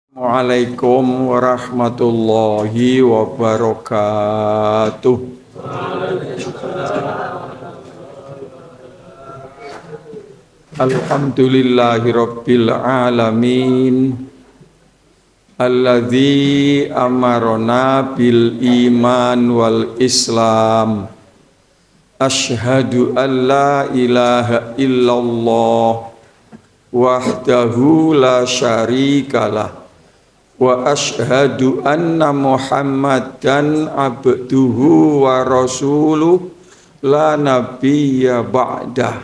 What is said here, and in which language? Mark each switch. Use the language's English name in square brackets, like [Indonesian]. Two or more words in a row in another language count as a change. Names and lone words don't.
[Arabic] السلام عليكم ورحمة الله وبركاته. الحمد لله رب العالمين. الذي أمرنا بالإيمان والإسلام. أشهد أن لا إله إلا الله وحده لا شريك له. وأشهد أن محمدا عبده ورسوله لا نبي بعده.